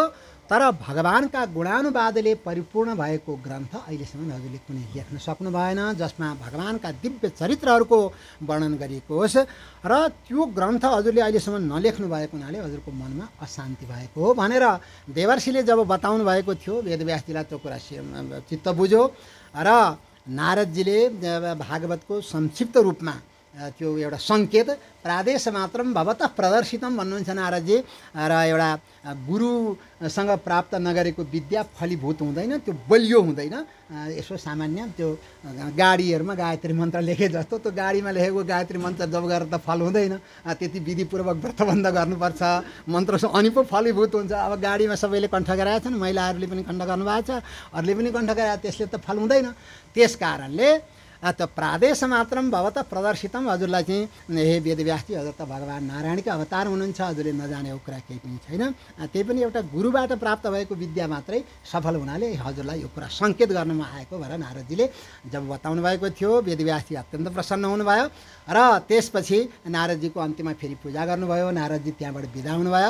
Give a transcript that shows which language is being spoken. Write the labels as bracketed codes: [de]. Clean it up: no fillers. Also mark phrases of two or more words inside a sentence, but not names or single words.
[ne] तर भगवानका गुणानुवादले परिपूर्ण भएको ग्रन्थ अहिलेसम्म हजुरले कुनै लेख्न सक्नु भएन जसमा भगवानका दिव्य चरित्रहरूको वर्णन गरिएको होस् र त्यो ग्रन्थ हजुरले अहिलेसम्म नलेख्नु भएको हुनाले हजुरको मनमा अशान्ति भएको हो भनेर देवर्षिले जब बताउनु भएको थियो वेदव्यासजीलाई त्यो कुरा चित्त बुझ्यो र नारदजीले भागवतको संक्षिप्त रूपमा त्यो एउटा सङ्केत [sa] प्रादेश मात्रम भवतः प्रदर्शितम [ne] भन्नुहुन्छ नारदजी। र एउटा गुरुसँग प्राप्त नगरेको विद्या फलीभूत हुँदैन, त्यो बलियो हुँदैन। यसो सामान्य त्यो गाडीहरूमा गायत्री मन्त्र लेखे जस्तो त्यो गाडीमा लेखेको गायत्री मन्त्र जब गरेर त फल हुँदैन, त्यति विधिपूर्वक व्रतबन्ध गर्नुपर्छ, मन्त्र अनि पो फलीभूत हुन्छ। अब गाडीमा सबैले कण्ठ गराएका छन्, महिलाहरूले पनि कण्ठ गर्नुभएको छ, अरूले पनि कण्ठ गराए, त्यसले त फल हुँदैन। त्यस कारणले त [sa] प्रादेश मात्रम भवतः प्रदर्शितम, [ne] हजुरलाई चाहिँ हे वेदव्यासजी, हजुर त भगवान् नारायणकै अवतार हुनुहुन्छ, हजुरले नजानेको कुरा केही पनि छैन। त्यही पनि एउटा गुरुबाट प्राप्त भएको विद्या मात्रै सफल हुनाले हजुरलाई यो कुरा सङ्केत गर्नमा आएको भनेर नारदजीले जब बताउनु भएको थियो, वेदव्यासजी अत्यन्त प्रसन्न हुनुभयो। र त्यसपछि नारदजीको अन्त्यमा फेरि पूजा गर्नुभयो, नारदजी त्यहाँबाट बिदा हुनुभयो।